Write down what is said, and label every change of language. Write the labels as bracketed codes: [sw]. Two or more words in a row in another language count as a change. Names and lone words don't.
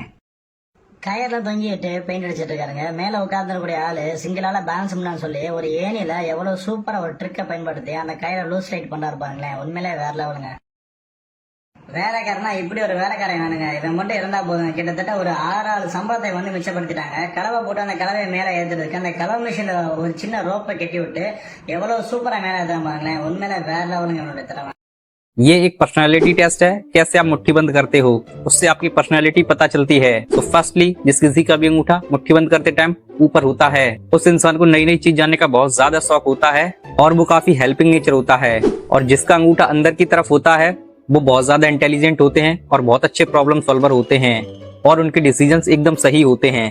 [ta] கயர்லாம் தொங்கிட்டு பெயிண்ட் அடிச்சிட்டு இருக்காருங்க. மேல உட்கார்ந்துக்கூடிய ஆளு சிங்கிளால பேலன்ஸ் பண்ணான்னு சொல்லி ஒரு ஏணியில எவ்வளவு சூப்பரா ஒரு ட்ரிக்கை பயன்படுத்தி அந்த கயிறை [en] loose right [ta] பண்றாரு பாருங்களேன், உண்மையிலே வேற லெவலுங்க. வேலைக்காரனா இப்படி ஒரு வேலைக்காரன் வேணுங்க. இவன் மட்டும் இருந்தா போதும். கிட்டத்தட்ட ஒரு 6 சம்பளத்தை வந்து மிச்சப்படுத்திட்டாங்க. கலவை போட்டு அந்த கலவையை மேலே ஏற்றுறதுக்கு அந்த கலவை மிஷின்ல ஒரு சின்ன ரோப்பை கட்டி விட்டு எவ்வளவு சூப்பரா மேலே ஏற்றுறாங்க பாருங்களேன், உண்மையில வேற லெவலுங்க என்னோட திறமை. [hi] ये एक [en] personality test [hi] है, कैसे आप मुट्ठी बंद करते हो उससे आपकी पर्सनालिटी पता चलती है। तो फर्स्टली जिस किसी का भी अंगूठा मुट्ठी बंद करते टाइम ऊपर होता है, उस इंसान को नई नई चीज जानने का बहुत ज्यादा शौक होता है और वो काफी [en] helping nature [hi] होता है। और जिसका अंगूठा अंदर की तरफ होता है वो बहुत ज्यादा इंटेलिजेंट होते हैं और बहुत अच्छे [en] problem solver [hi] होते हैं और उनके डिसीजंस एकदम सही होते हैं।